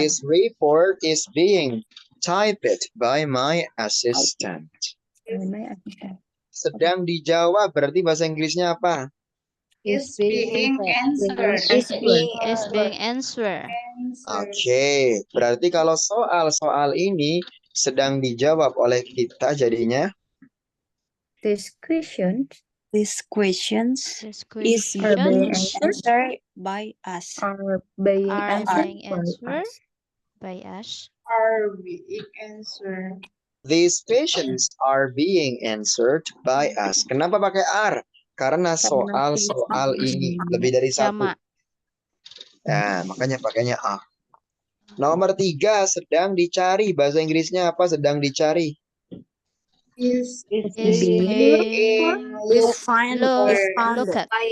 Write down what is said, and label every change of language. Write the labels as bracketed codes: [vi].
[en] this report is being typed by my assistant. By my assistant. [id] Sedang dijawab berarti bahasa Inggrisnya apa? [en] Is being answered. Is being answered. [id] Oke, berarti kalau soal ini sedang dijawab oleh kita jadinya [en] These questions This questions are being answered by us. are being Are answered being by answered us. by us. Are being answered. these questions are being answered by us. [id] Kenapa pakai are? Karena soal ini lebih dari satu. Sama. Nah, makanya pakainya are. Nomor 3, sedang dicari. Bahasa Inggrisnya apa sedang dicari? [en] Is Is being look at.